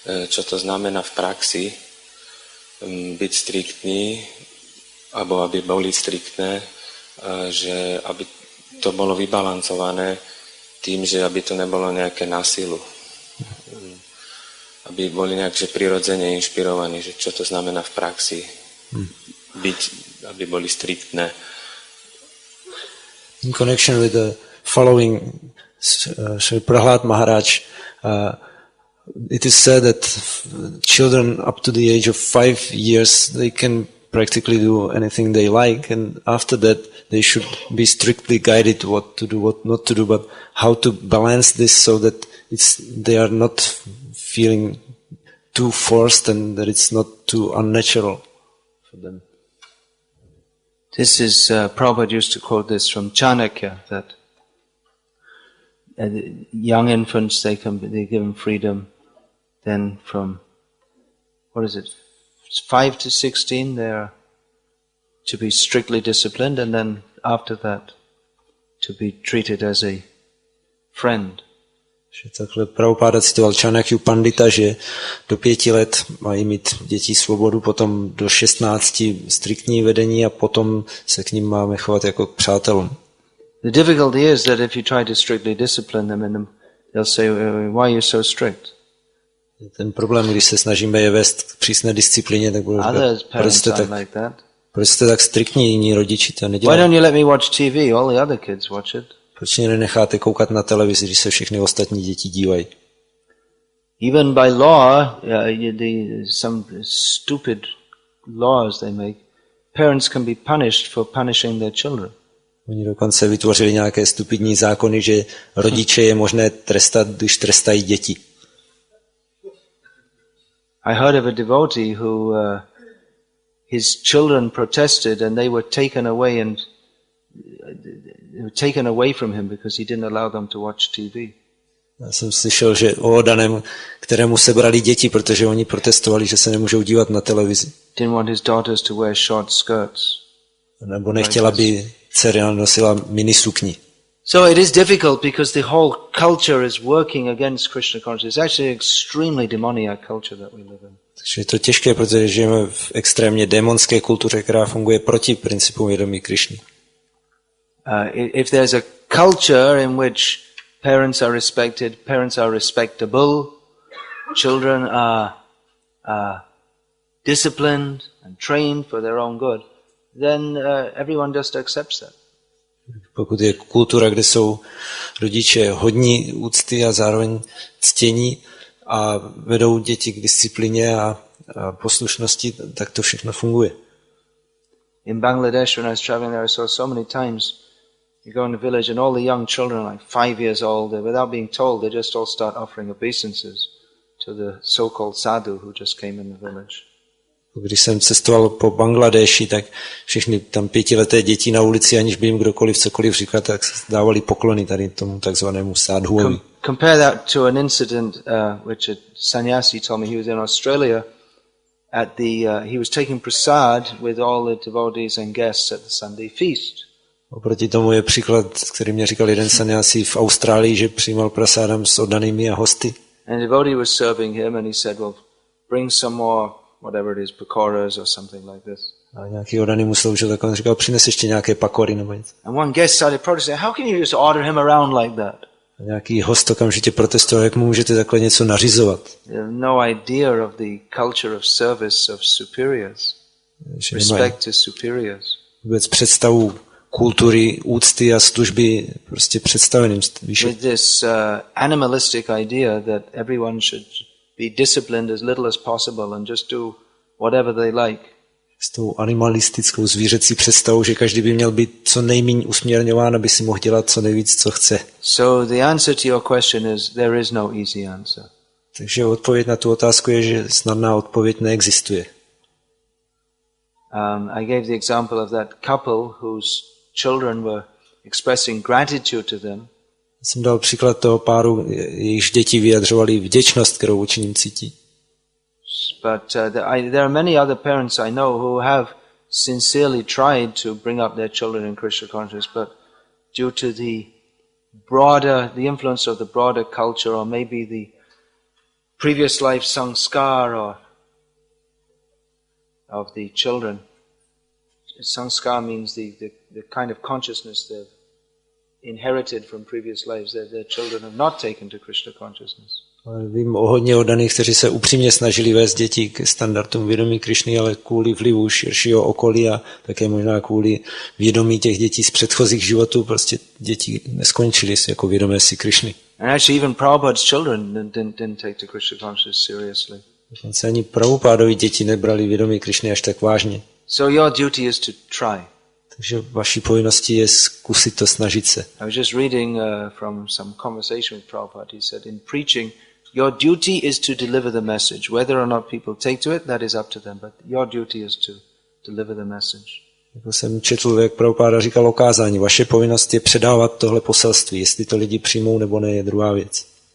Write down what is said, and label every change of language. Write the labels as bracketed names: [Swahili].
[Slovak] Čo to znamená v praxi byť striktný, alebo aby boli striktné, že aby to bolo vybalancované tým, že aby to nebolo nejaké násilu. Aby boli nejak prirodzene inšpirovaní, že čo to znamená v praxi byť, aby boli striktné. [English] In connection with the following Sri Prahlad Maharaj, it is said that children up to the age of 5 years, they can practically do anything they like, and after that they should be strictly guided what to do, what not to do, but how to balance this so that they are not feeling too forced and that it's not too unnatural for them. This is, Prabhupada used to quote this from Chanakya, that young infants, they give them freedom, then from, 5 to 16, they are to be strictly disciplined, and then after that, to be treated as a friend. [Czech] Takhle Prabhupáda citoval Chanakyu Pandita, že do 5 let mají mít děti svobodu, potom do 16 striktní vedení a potom se k ním máme chovat jako k přátelům. [English] The difficulty is that if you try to strictly discipline them, they'll say, why are you so strict? [Czech] Ten problém, když se snažíme je vést k přísné disciplíně, tak budou říkat, proč jste tak striktní, jiní rodiči to nedělají. [English] Why don't you let me watch TV? All the other kids watch it. [Czech] Proč mě nenecháte koukat na televizi, když se všechny ostatní děti dívají? [English] Even by law, some stupid laws they make, parents can be punished for punishing their children. [Czech] Oni dokonce vytvořili nějaké stupidní zákony, že rodiče je možné trestat, když trestají děti. [English] I heard of a devotee who his children protested and they were taken away, and taken away from him because he didn't allow them to watch TV. [Czech] Já jsem slyšel, že o Odanem, kterému sebrali děti, protože oni protestovali, že se nemůžou dívat na televizi. [English] Didn't want his daughters to wear short skirts. [Czech] Nebo nechtěla, aby dcera nosila minisukni. [English] So it is difficult because the whole culture is working against Krishna consciousness. It's actually an extremely demoniac culture that we live in. [Czech] Takže je to těžké, protože žijeme v extrémně démonské kultuře, která funguje proti principům vědomí Krišny. [English] If there's a culture in which parents are respected, parents are respectable, children are disciplined and trained for their own good, then everyone just accepts that. [Czech] Pokud je kultura, kde jsou rodiče hodní úcty a zároveň ctění a vedou děti k disciplině a poslušnosti, tak to všechno funguje. [English] In Bangladesh, when I was traveling there, I saw so many times you go in the village and all the young children, like 5 years old, without being told, they just all start offering obeisances to the so-called sadhu who just came in the village. [Czech] Když jsem cestoval po Bangladeši, tak všechny tam 5leté děti na ulici, aniž by jim kdokoliv cokoliv říkal, tak dávali poklony tady tomu takzvanému sádhuovi. [English] Compare that to an incident which a sannyasi told me. He was in Australia at he was taking prasad with all the devotees and guests at the Sunday feast. [Czech] Oproti tomu je příklad, který mě říkal jeden sannyasi v Austrálii, že přijímal prasádem s oddanými a hosty. [English] And the devotee was serving him and he said, well, bring some more, whatever it is, pakoras or something like this. [Czech] A nějaký oddaný mu sloužil, tak on říkal, přines ještě nějaké pakory nebo něco. [English] And one guest started protesting, how can you just order him around like that? [Czech] A nějaký host okamžitě protestoval, jak mu můžete takhle něco nařizovat. [English] They have no idea of the culture of service of superiors, respect to superiors. [Czech] Vůbec představu kultury, úcty a služby prostě představeným výše. [English] With this animalistic idea that everyone should be disciplined as little as possible and just do whatever they like. [Czech] S tou animalistickou zvířecí představou, že každý by měl být co nejméně usměrňován, aby si mohl dělat co nejvíc, co chce. [English] So the answer to your question is there is no easy answer. [Czech] Takže odpověď na tu otázku je, že snadná odpověď neexistuje. [English] I gave the example of that couple whose children were expressing gratitude to them. [Czech] Jsem dal příklad toho páru, jejichž děti vyjadřovali vděčnost, kterou vůči nim cítí. [English] But there are many other parents I know who have sincerely tried to bring up their children in Krishna consciousness, but due to the influence of the broader culture, or maybe the previous life sanskar or of the children. Sanskar means the kind of consciousness they've inherited from previous lives that their children have not taken to Krishna consciousness. [Czech] Vím o hodně oddaných, kteří se upřímně snažili vést děti k standardům vědomí Krišny, ale kvůli vlivu širšího okolí a také možná kvůli vědomí těch dětí z předchozích životů prostě děti neskončily jako vědomé si Krišny. [English] And actually even Prabhupada's children didn't take to Krishna consciousness seriously. [Czech] Dokonce ani Prabhupádovi děti nebrali vědomí Krišny až tak vážně. [English] So your duty is to try. [Czech] Takže vaší povinností je zkusit to, snažit se. [English] I was just reading from some conversation with Prabhupada. He said, in preaching, your duty is to deliver the message. Whether or not people take to it, that is up to them. But your duty is to deliver the message. [Czech] Jako jsem četl, jak Prabhupada říkal o kázání, vaše povinnost je předávat tohle poselství. Jestli to lidi přijmou nebo ne, je druhá věc.